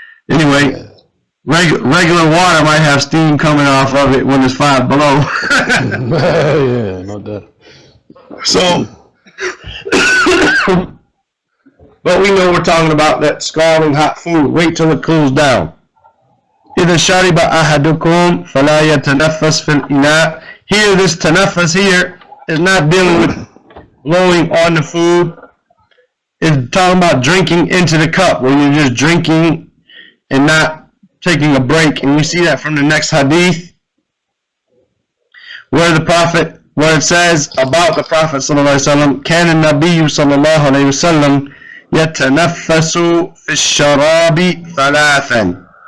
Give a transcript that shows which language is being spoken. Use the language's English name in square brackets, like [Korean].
[English] Anyway, regular water might have steam coming off of it when it's 5 below. Yeah, no doubt. So, but we know we're talking about that scalding hot food. Wait till it cools down. [Arabic] إذا شرب أحدكم فلا يتنفس في الإناء. [English] Here, this tanafas here is not dealing with blowing on the food. It's talking about drinking into the cup, where you're just drinking and not taking a break. And we see that from the next hadith, where it says about the Prophet ﷺ, [Arabic] كان النبي صلى الله عليه وسلم يتنفس في الشراب ثلاثا.